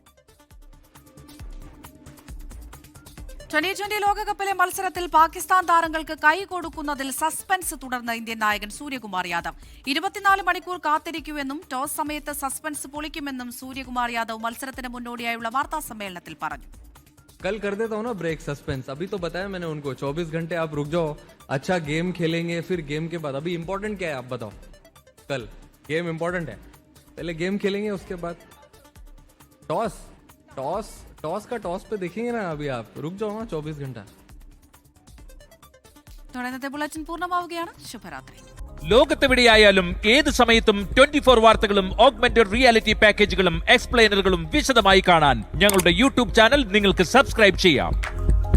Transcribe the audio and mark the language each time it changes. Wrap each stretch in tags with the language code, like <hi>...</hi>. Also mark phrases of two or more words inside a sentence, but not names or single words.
<ml>2020 ലോകകപ്പിലെ മത്സരത്തിൽ പാകിസ്ഥാൻ താരങ്ങൾക്ക് കൈ കൊടുക്കുന്നതിൽ സസ്പെൻസ് തുടർന്ന ഇന്ത്യൻ നായകൻ സൂര്യകുമാർ യാദവ്. 24 മണിക്കൂർ കാത്തിരിക്കുമെന്നും ടോസ് സമയത്ത് സസ്പെൻസ് പൊളിക്കുമെന്നും സൂര്യകുമാർ യാദവ് മത്സരത്തിന് മുന്നോടിയായുള്ള വാർത്താ സമ്മേളനത്തിൽ പറഞ്ഞു.</ml> <hi>कल कर देता हूँ ना ब्रेक सस्पेंस. अभी तो बताया मैंने उनको 24 घंटे आप रुक जाओ, अच्छा गेम खेलेंगे, फिर गेम के बाद अभी इम्पोर्टेंट क्या है आप बताओ. कल गेम इम्पोर्टेंट है, पहले गेम खेलेंगे, उसके बाद टॉस टॉस टॉस का टॉस पे देखेंगे ना. अभी आप रुक जाओ ना 24 घंटा.</hi> <ml>ഇന്നത്തെ ബുള്ളറ്റിൻ പൂർണ്ണമാവുകയാണ്. ശുഭരാത്രി. ലോകത്തെവിടെയായാലും ഏത് സമയത്തും 24 വാർത്തകളും ഓഗ്മെന്റഡ് റിയാലിറ്റി പാക്കേജുകളും എക്സ്പ്ലെയിനറുകളും വിശദമായി കാണാൻ ഞങ്ങളുടെ യൂട്യൂബ് ചാനൽ നിങ്ങൾക്ക് സബ്സ്ക്രൈബ് ചെയ്യാം.</ml>